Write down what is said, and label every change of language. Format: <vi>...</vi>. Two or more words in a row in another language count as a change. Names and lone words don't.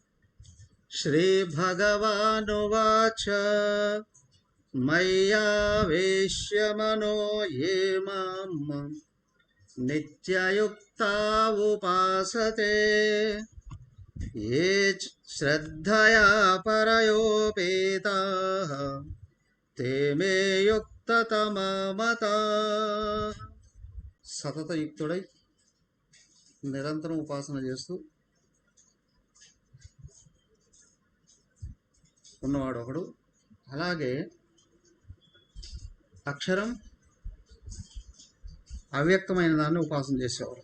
<sa>श्रीभगवानुवाच मय्यावेश्य मनो ये मां नित्ययुक्ता उपासते ये श्रद्धया परयोपेताः ते मे युक्ततमा मताः।</sa> <te>సతతయుక్తుడై నిరంతరం ఉపాసన చేస్తూ ఉన్నవాడు ఒకడు, అలాగే అక్షరం అవ్యక్తమైన దాన్ని ఉపాసన చేసేవాడు.</te>